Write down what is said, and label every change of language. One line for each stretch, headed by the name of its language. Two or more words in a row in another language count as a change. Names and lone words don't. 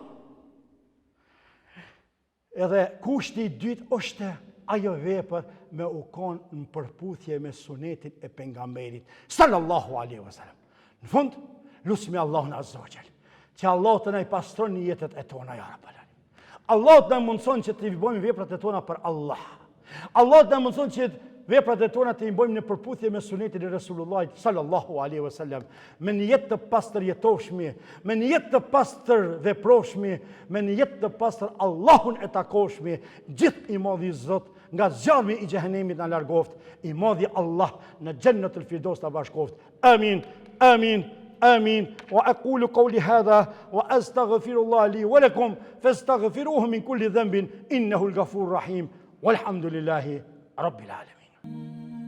Albanian: Edhe kushti i dytë është ajo vepër me u konë në përputhje me sunetin e pejgamberit
Arabic: صلى الله عليه وسلم.
Albanian: Në fund, lusmi Allahun
Arabic: عز وجل,
Albanian: që Allah të na i pastron jetët e tona
Arabic: يا رب العالمين.
Albanian: Allah të na mundson që të i bëjmë veprat e tona për Allah. Allah të na mundson që veprat e tona të i bëjmë në përputhje me sunetin e Resulullahit
Arabic: صلى الله عليه وسلم,
Albanian: me një jetë të pastër jetofshmi, me një jetë të pastër veprofshmi, me një jetë të pastër Allahun e takoshmi, gjithë i modhi Zot nga zjarmi i xhehenemit na largoft, i modhi Allah në Jannatul Firdaus ta bashkoft. Amin. Amin.
Arabic: آمين وأقول قولي هذا وأستغفر الله لي ولكم فاستغفروه من كل ذنب إنه الغفور الرحيم والحمد لله رب العالمين.